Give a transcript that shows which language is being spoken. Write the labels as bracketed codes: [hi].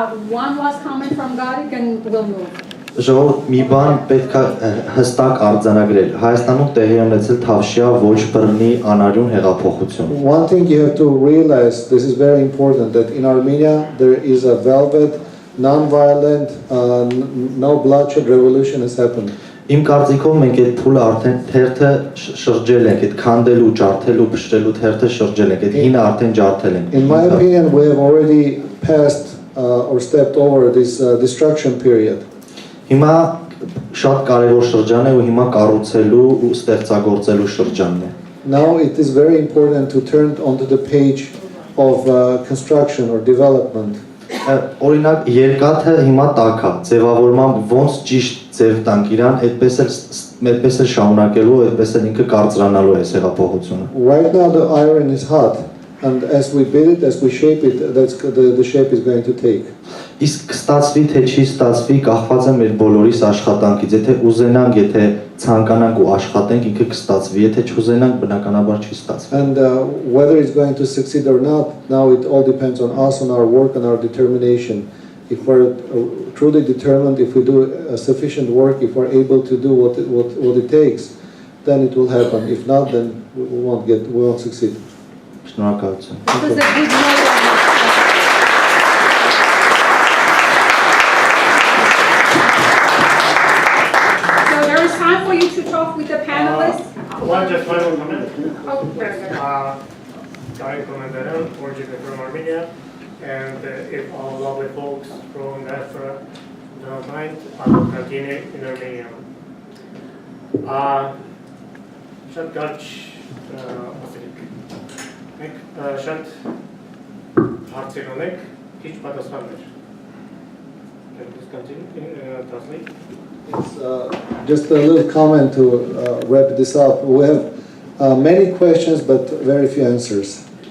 [en] One last comment from Garik and we'll move. [hy] Ժողովուրդ մի բան պետք է հստակ արձանագրել։ Հայաստանում տեղի ունեցել թավշյա ոչ բռնի անարյուն հեղափոխություն։ [en] One thing you have to realize, this is very important, that in Armenia there is a velvet, non-violent, no bloodshed revolution has happened. [hy] Իմ կարծիքով մենք այդ փուլը արդեն թերթը շրջել ենք, այդ քանդելու, ջարդելու, փշրելու թերթը շրջել ենք, այդ հինը արդեն ջարդել ենք։ [en] In my opinion, we have already passed or stepped over this destruction period. [hy] Հիմա շատ կարևոր շրջան է ու հիմա կառուցելու ու ստեղծագործելու շրջանն է։ [en] Now it is very important to turn onto the page of construction or development. [hy] Օրինակ երկաթը հիմա տաք է, ձևավորման ոնց ճիշտ ձև տանք իրան, այդպես էլ շարունակելու, այդպես էլ ինքը կարծրանալու է հեղափոխությունը։ [en] Right now the iron is hot, and as we build it, as we shape it, that's the shape is going to take. [hy] Իսկ ստացվի թե չի ստացվի կախված է մեր բոլորիս աշխատանքից, եթե ուզենանք, եթե ցանկանանք ու աշխատենք, ինքը կստացվի, եթե չուզենանք, բնականաբար չի ստացվի։ [en] And whether it's going to succeed or not, now it all depends on us, on our work and our determination. If we're truly determined, if we do sufficient work, if we're able to do what it takes, then it will happen. If not, then we won't succeed. [hy] Շնորհակալություն։ [en] This was a good note. So there is time for you to talk with the panelists. Just final comment. Oh, very good. Garik Miskaryan, originally from Armenia, and if all lovely folks from diaspora don't mind, I will continue in Armenian. [hy] Շատ կարճ ասելիք, մենք շատ հարցեր ունենք, քիչ պատասխաններ։ [en] Can you continue, translate? Just a little comment to wrap this up. We have many questions, but very few answers.